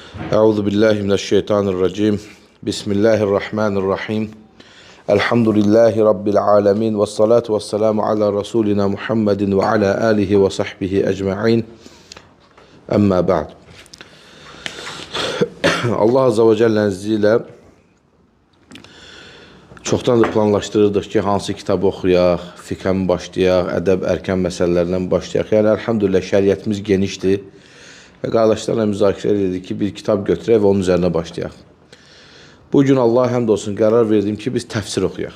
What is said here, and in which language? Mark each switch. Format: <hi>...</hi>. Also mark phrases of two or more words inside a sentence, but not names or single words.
<ar>أعوذ بالله من الشيطان الرجيم. بسم الله الرحمن الرحيم. الحمد لله رب العالمين والصلاة والسلام على رسولنا محمد وعلى آله وصحبه أجمعين. أما بعد. الله عز وجل'nin</ar> <az>izniyle çoxdandır planlaşdırırdıq ki, hansı kitabı oxuyaq, fiqhə mi başlayaq, ədəb, ərkən məsələlərindən başlayaq. Yəni, əlhamdülillah, şəriətimiz genişdir. Və qardaşlarla müzakirə edirdik ki, bir kitab götürək və onun üzərinə başlayaq. Bugün Allah həmd olsun qərar verdim ki, biz təfsir oxuyaq.</az>